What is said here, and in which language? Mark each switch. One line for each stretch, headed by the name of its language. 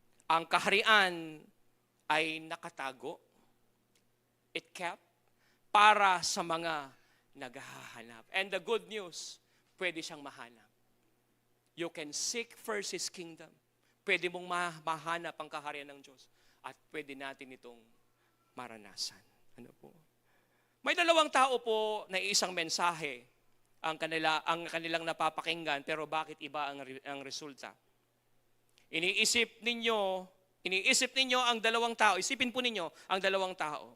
Filipino: Ang kaharian ay nakatago.
English: It kept
Filipino: para sa mga naghahanap.
English: And the good news,
Filipino: pwede siyang mahanap.
English: You can seek first His kingdom.
Filipino: Pwede mong mahanap ang kaharian ng Diyos. At pwede natin itong maranasan. Ano po? May dalawang tao po na isang mensahe ang kanilang napapakinggan, pero bakit iba ang resulta? Iniisip ninyo ang dalawang tao, isipin po ninyo ang dalawang tao.